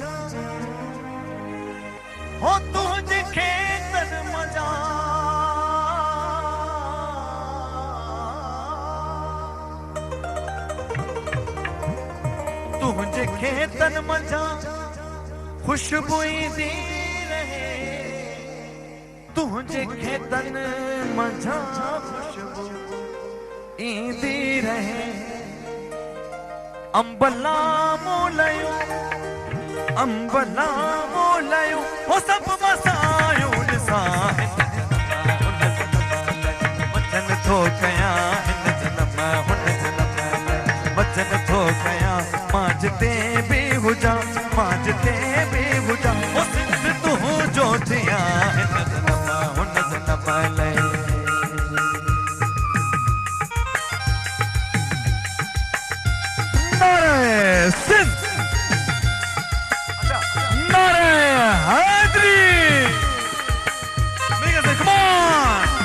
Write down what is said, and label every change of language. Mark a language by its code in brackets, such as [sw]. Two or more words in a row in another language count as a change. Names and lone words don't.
[sd] हो तुझे खेतन मजा तुझे खेतन मजा खुशबू दी रहे तुझे खेतन मजा खुशबू ईंदी रहे अंबला मोलयो हो सब मसायो ॾिसां वचन थो कयां हिन जनम हुन जनम वचन थो कयां मां जिते बि हुजां हो सिंध तुंहिंजो थियां हिन जनम हुन जनम लाइ सिंध नारे हैदरी [en] come on